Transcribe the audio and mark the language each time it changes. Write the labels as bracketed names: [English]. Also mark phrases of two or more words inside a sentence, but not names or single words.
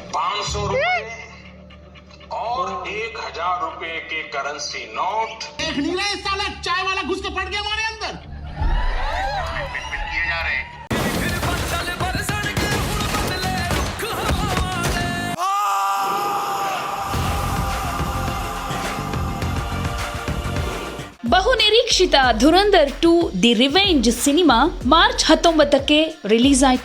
[Hindi] 500 रुपए और 1000 रुपए के करेंसी नोट। देख नहीं रहे साला चाय वाला घुस के पड़ गया हमारे अंदर। पिट किए जा रहे हैं। [Kannada] ಬಹುನಿರೀಕ್ಷಿತ ಧುರಂಧರ್ 2 ದಿ ರಿವೆಂಜ್ ಸಿನಿಮಾ ಮಾರ್ಚ್ 19ಕ್ಕೆ ರಿಲೀಸ್ ಆಯಿತು.